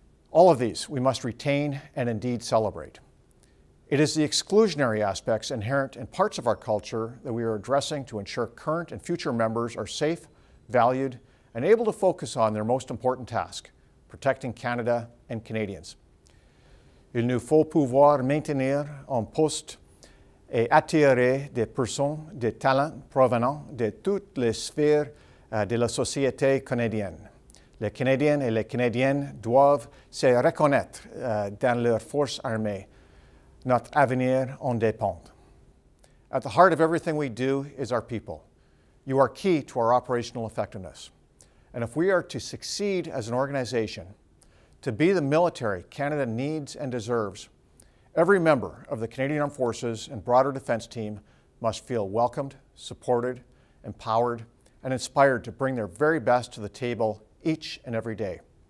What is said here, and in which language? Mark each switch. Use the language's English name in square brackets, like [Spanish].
[English] All of these we must retain and indeed celebrate. It is the exclusionary aspects inherent in parts of our culture that we are addressing to ensure current and future members are safe, valued, and able to focus on their most important task, protecting Canada and Canadians. [French] Il nous faut pouvoir maintenir en poste et attirer des personnes de talent provenant de toutes les sphères de la société canadienne. Les Canadiens et les Canadiennes doivent se reconnaître dans leurs forces armées. Notre avenir en dépend. [English] At the heart of everything we do is our people. You are key to our operational effectiveness. And if we are to succeed as an organization, to be the military Canada needs and deserves, every member of the Canadian Armed Forces and broader defense team must feel welcomed, supported, empowered, and inspired to bring their very best to the table each and every day.